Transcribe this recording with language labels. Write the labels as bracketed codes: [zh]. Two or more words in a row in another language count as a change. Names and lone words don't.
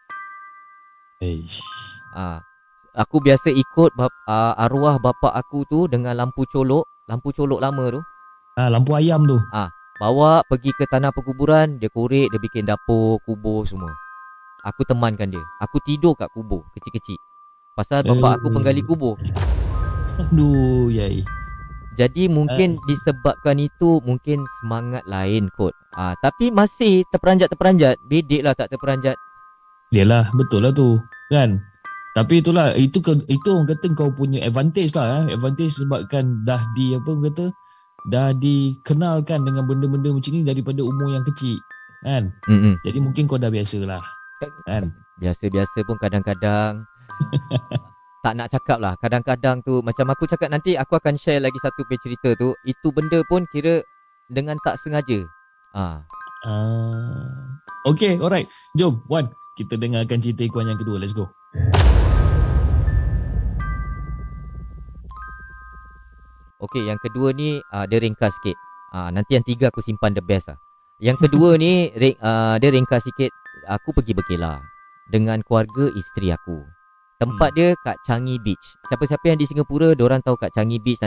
[ms] Aku biasa ikut arwah bapa aku tu dengan lampu colok lama tu. Lampu ayam tu. Bawa pergi ke tanah perkuburan, dia korek, dia bikin dapur, kubur semua. Aku temankan dia. Aku tidur kat kubur kecil-kecil. Pasal bapa aku penggali kubur. Aduh, yai. Jadi mungkin disebabkan itu, mungkin semangat lain kot. Tapi masih terperanjat. Bedek lah tak terperanjat. Yalah, betul lah tu kan. Tapi itulah, itu orang kata kau punya advantage lah. Advantage sebabkan dah dah dikenalkan dengan benda-benda macam ni daripada umur yang kecil kan. Jadi mungkin kau dah biasa lah kan. Biasa-biasa pun kadang-kadang tak nak cakap lah. Kadang-kadang tu macam aku cakap, nanti aku akan share lagi satu cerita tu. Itu benda pun kira dengan tak sengaja. [en] Okay, alright. [ms] Jom Wan, kita dengarkan cerita Ikuan yang kedua. [en] Let's go. [ms] Okay, yang kedua ni dia ringkas sikit. Nanti yang tiga aku simpan [en] the best [ms] lah. Yang kedua ni dia ringkas sikit. Aku pergi berkelah dengan keluarga isteri aku. Tempat dia kat Changi Beach. Siapa-siapa yang di Singapura, diorang tahu kat Changi Beach.